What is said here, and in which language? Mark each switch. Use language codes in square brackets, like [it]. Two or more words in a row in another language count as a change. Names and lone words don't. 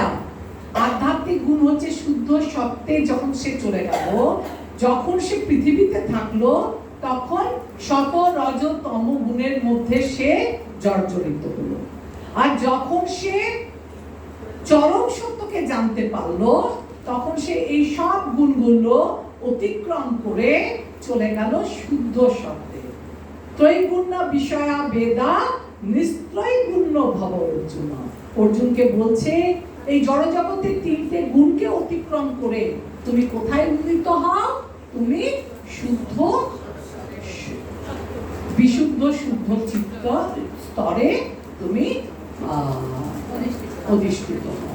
[bn] আধ্যাত্মিক গুণ হচ্ছে শুদ্ধ সত্যে যখন সে চলে গেল, যখন সে পৃথিবীতে থাকলো, তখন শত রজ তম গুণের মধ্যে সে জর্জরিত হলো। আর যখন সে চরম সত্যকে জানতে পারলো, তখন সে এই সব গুণগুলো অতিক্রম করে চলে গেল শুদ্ধ সত্যে। [sa] ত্রৈগুণ্য বিষয়া বেদা নিস্ত্রৈগুণ্য ভব অর্জুন। [bn] অর্জুনকে বলছে এই জড়জগতের তিনটে গুণকে অতিক্রম করে তুমি কোথায় উন্নীত হও? তুমি শুদ্ধ, বিশুদ্ধ শুদ্ধ চিত্ত স্তরে তুমি অধিষ্ঠিত হও।